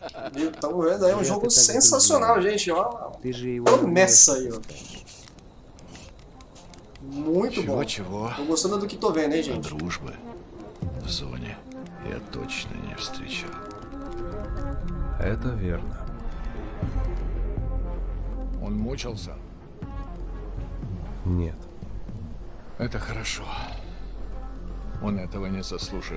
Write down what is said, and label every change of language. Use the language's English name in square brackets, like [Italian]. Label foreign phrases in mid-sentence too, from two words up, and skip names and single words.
[Portuguese] Então, é um jogo sensacional, gente. Ó, começa aí, ó. Muito bom. [Russian] Чего? [Portuguese] Tô gostando do que tô vendo, hein, gente? [Russian] Дружбы в зоне я точно не встречал. Это верно. Он мучился? Нет. Это хорошо. Он этого не заслужил.